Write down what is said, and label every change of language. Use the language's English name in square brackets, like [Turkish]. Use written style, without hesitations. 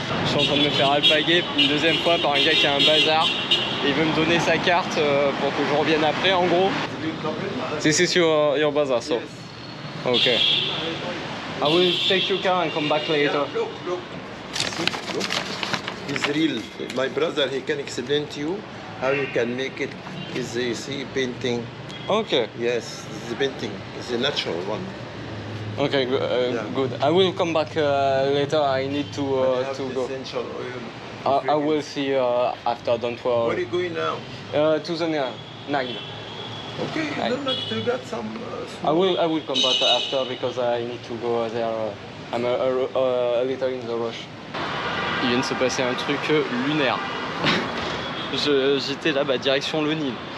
[French] Je suis en train de me faire alpaguer une deuxième fois par un gars qui a un bazar. Et il veut me donner sa carte pour que je revienne après en gros. [English] This is your bazaar, so. Okay. I will take your car and come back later. Look. It's real. My brother, he can explain to you how you can make it. Is you see painting. Okay. Yes, it's a painting. It's a natural one. Okay, good. I will come back later. I need to go. Essential oil. I will see you after. Don't worry. Where are you going now? To the Nile. Okay, you don't like to get some. I will come back after because I need to go there. I'm a little in the rush. [French] Il vient de se passer un truc lunaire. J'étais là, direction le Nil.